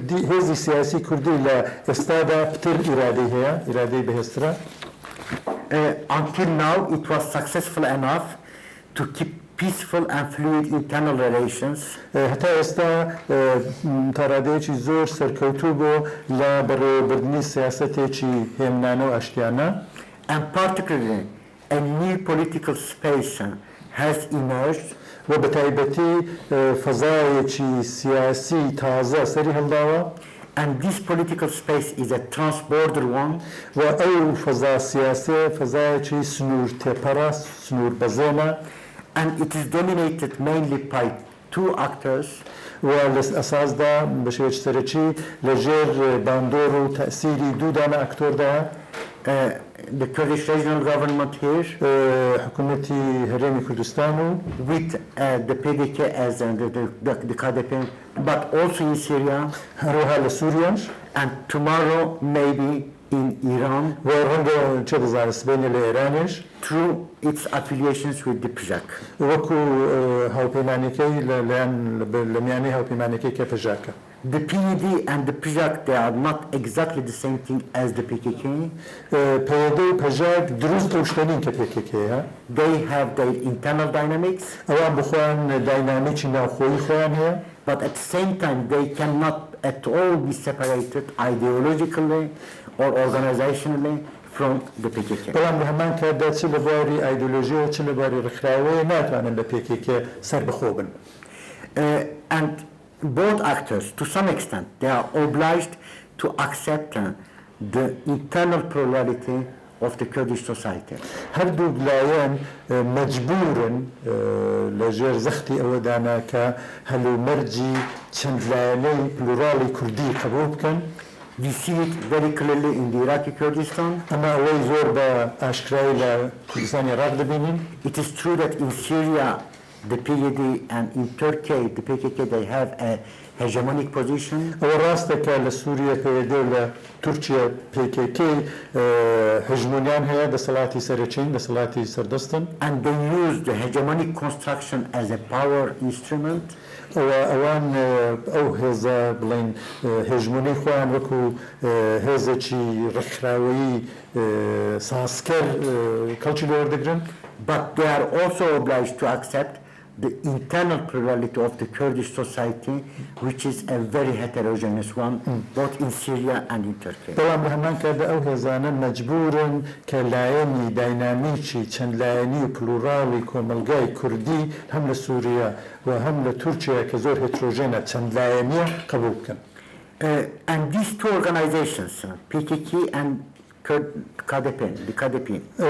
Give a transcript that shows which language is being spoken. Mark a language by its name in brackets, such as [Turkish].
[Central Kurdish] هێزی سیاسی کوردی لە ئێستادا پتر ئیرادەی هەیە ئیرادەی بەهێزترە. [English] Until now it was successful enough to keep peaceful and fluid internal relations. [Central Kurdish] هەتا ئێستا تاڕادەیەکی زۆر سەرکەوتوو بۆ لە بەڕێوەبردننی سیاسەتێکی هێمنانە و ئاشتیانە. [English] And particularly a new political space has emerged. [Central Kurdish] و بە تایبەتی فەزایەکی سیاسی تازە سەری هەڵداوە. [English] And this political space is a transborder one. [Central Kurdish] و ئەو فەزا سیاسێ فەزایەکی سنوور تێپەرە سنوور بەزێنە. [English] And it is dominated mainly by 2 actors. [Central Kurdish] و لە ئەساسدا بە شێوەیەکی سەرەکی لەژێر باندۆر و تەئسیری دوودانە ئاکتۆردا. [English] The Kurdish regional government here, [Central Kurdish] حکوومەتی هەرێمی کوردستان و [English] with the PKK as the KDP, but also in Syria, [Central Kurdish] هەروەها لە سووریاش [English] and tomorrow maybe in Iran, [Central Kurdish] و ڕەنگە چه دەزانێت سبەینە لە ئێرانیش [English] through its affiliations with the PJAK. [Central Kurdish] وەکو هاوپەیمانەکەی لە میانەی هاوپەیمانەکەی کە پژاکە. [English] The PYD and the PJAK, they are not exactly the same thing as the PKK. [Central Kurdish] PYD و PJAK دروست ئەو شتەنین کە PKK-ە. [English] They have their internal dynamics. [Central Kurdish] ئەوان بخۆیان داینامیکی ناوخۆیی خۆیان هەیە. [English] But at the same time, they cannot at all be separated ideologically or organizationally from the PKK. [Central Kurdish] بەڵام لە هەمان کاتدا چ لە بواری ئایدۆلۆژیەوە چ لە بواری ڕێکخراوەیە ناتوانن بە PKK سەر بەخۆ بن. [English] And both actors, to some extent, they are obliged to accept the internal plurality of the Kurdish society. [Central Kurdish] هر دوو لایەن مەجبورن لەژێر زەختی ئەوەدانا کە هەلومەرجی چەند لایەنەی پلوراڵی کوردی قبول بکەن. [English] We see it very clearly in the Iraqi Kurdistan. [Central Kurdish] ئەمە ئەوەی زۆر بە ئاشکرایی لە کوردستانی عێراق دەبینین. [English] It is true that in Syria, the PYD, and in Turkey, the PKK, they have a hegemonic position. [Central Kurdish] ئەوە ڕاستە کە لە سووریا PYD و لە تورکیا PKK هژمونیان هەیە دەسەڵاتی سەرچین دەسەڵاتی سەردەستن. [English] And they use the hegemonic construction as a power instrument. [Central Kurdish] ئەوان ئەو هێزە بڵین هێژمونی خۆیان وەکو هێزێکی ڕێکخراوەیی سازکەر کەڵکی لێ وەردەگرن. [English] But they are also obliged to accept the internal plurality of the Kurdish society, which is a very heterogeneous one, both in Syria and in Turkey. [Central Kurdish] بەڵام لە هەمان کاتدا ئەو هێزانە مەجبورن کە لایەنی داینامیکی چەند لایەنی و پلوراڵی کۆمەلگای کوردی هەم لە سووریا و هەم لە تورکیا کە زۆر هێترۆژێنە چەند لایەنیە قبول بکەن. [English] And these two organizations, PKK and the KDP,